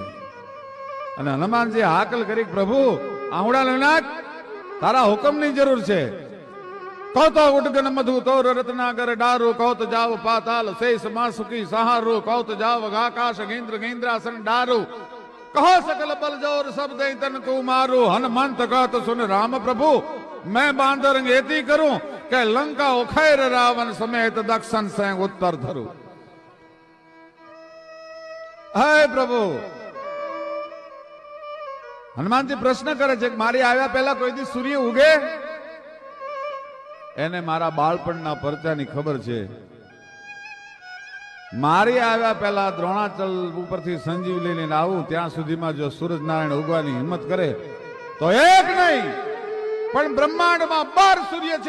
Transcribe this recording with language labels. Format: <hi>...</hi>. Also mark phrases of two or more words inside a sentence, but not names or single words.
<gu>અને હનુમાનજી હાકલ કરી, પ્રભુ આહુડા લઈ નાખ, તારા હુકમની જરૂર છે.</gu> <hi>कहो तो उडगन मधु तोर रत्नागर डारूं, कहो तो जाव पाताल शेष मासुकी सहारूं, कहो तो जाव आकाश गेन्द्र गेन्द्रासन डारूं, कहो सकल बल जोर सब दे तन को मारू. हनुमंत कहत सुन राम प्रभु, मैं बांधर एती करूं के लंका उखैर रावण समेत दक्षिण से उत्तर धरू.</hi> <gu>હે પ્રભુ, હનુમાન જી પ્રશ્ન કરે છે, મારી આવ્યા પહેલા કોઈ દી સૂર્ય ઉગે? એને મારા બાળપણના પરચાની ખબર છે. મારી આવ્યા પહેલા દ્રોણાચલ ઉપરથી સંજીવ લઈને આવું ત્યાં સુધીમાં જો સૂરજનારાયણ ઉગવાની હિંમત કરે તો એક નહીં પણ બ્રહ્માંડમાં 12 સૂર્ય છે.</gu>